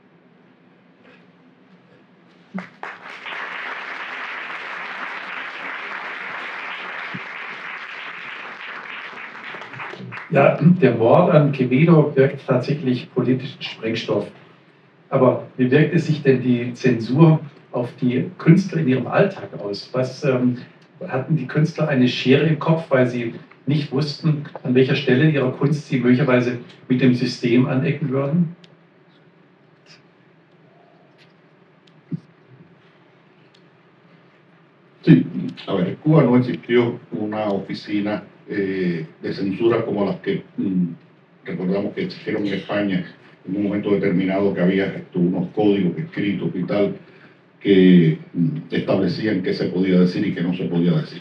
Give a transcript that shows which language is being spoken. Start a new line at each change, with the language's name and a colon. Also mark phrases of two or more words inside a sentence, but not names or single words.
German: Ja, der Mord an Quevedo wirkt tatsächlich politischen Sprengstoff. Aber wie wirkt es sich denn die Zensur auf die Künstler in ihrem Alltag aus? Hatten die Künstler eine Schere im Kopf, weil sie nicht wussten, an welcher Stelle ihrer Kunst sie möglicherweise mit dem System anecken würden?
Spanish: Sí, a ver, en Cuba no existió una oficina de censura como las que recordamos que existieron en España en un momento determinado, que había unos códigos escritos y tal que establecían qué se podía decir y qué no se podía decir.